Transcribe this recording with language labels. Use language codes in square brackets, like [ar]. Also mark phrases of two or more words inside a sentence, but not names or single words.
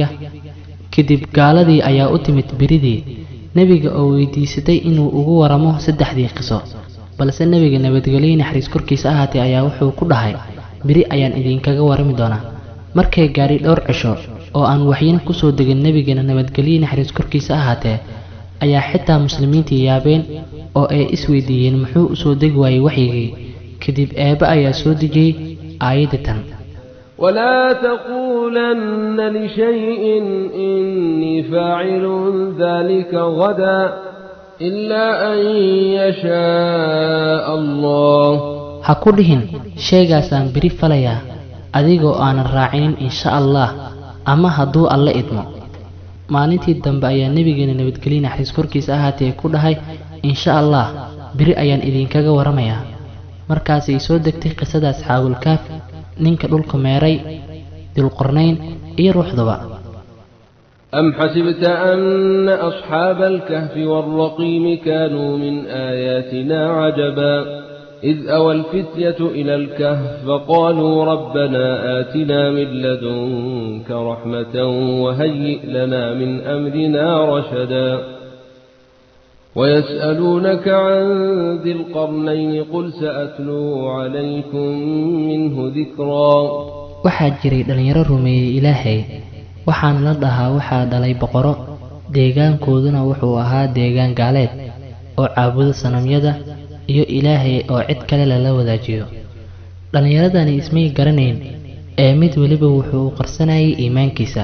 [so] kadib gaaladii ayaa u timid biridii nabiga oo weydiisatay inuu ugu waramo 3 qiso, balse nabiga nabadgelyo naxariis korkiisa ahaatee ayaa wuxuu ku dhahay biri ayaan idinkaga warami doonaa. markay gaari dhowr cisho oo aan waxyina ku soo degin nabigeena nabadgelyo naxariis korkiisa ahaatee ayaa xitaa muslimiintii yaabeen oo ay isweydiiyeen muxuu u soo degi waayay waxyigii. kadib eeba ayaa soo dejiyay aayadatan: [ar] ولا تقولن لشيء إني فاعل ذلك غدا إلا أن يشاء الله. [so] ha ku dhihin sheegaasaan biri falayaa adigoo aanan raacinin [ar] إن شاء الله [so] ama hadduu alle idmo. maalintii dambe ayaa nabigeena nabadgelyo naxariis korkiisa ahaatee ku dhahay [ar] إن شاء الله [so] biri ayaan idinkaga waramayaa. markaasay soo degtay qisada asxaabul kaaf, ninka dhulka meeray, dilqarnayn iyo ruuxdaba. [ar] أم حسبت أن أصحاب الكهف والرقيم كانوا من آياتنا عجبا إذ أوى الفتية إلى الكهف فقالوا ربنا آتنا من لدنك رحمة وهيئ لنا من أمرنا رشدا ويسألونك عن ذي القرنين قل سأتلو عليكم منه ذكرا. [so] waxaa jiray dhalinyaro rumeeyay Ilaahay, waxaan la dhahaa waxaa dhalay boqoro, deegaankooduna wuxuu ahaa deegaan gaaleed oo caabuda sanamyada iyo Ilaahay oo cid kale la wadaajiyo. dhalinyaradani ismay garanayn ee mid waliba wuxuu qarsanayay iimaankiisa.